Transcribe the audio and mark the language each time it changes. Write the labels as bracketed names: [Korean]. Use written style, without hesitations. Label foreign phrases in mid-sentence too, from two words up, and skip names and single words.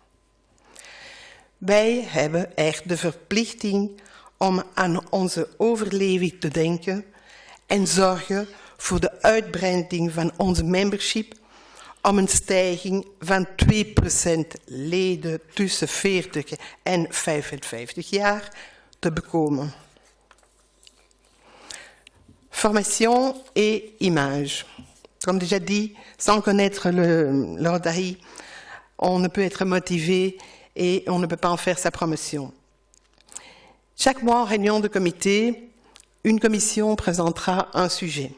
[Dutch] Wij hebben echt de verplichting om aan onze overleving te denken en zorgen voor de uitbreiding van onze membership om een stijging van 2% leden tussen 40 en 55 jaar te bekomen. [French] Formation et image. Comme déjà dit, sans connaître le Rotary, on ne peut être motivé et on ne peut pas en faire sa promotion. Chaque mois en réunion de comité, une commission présentera un sujet.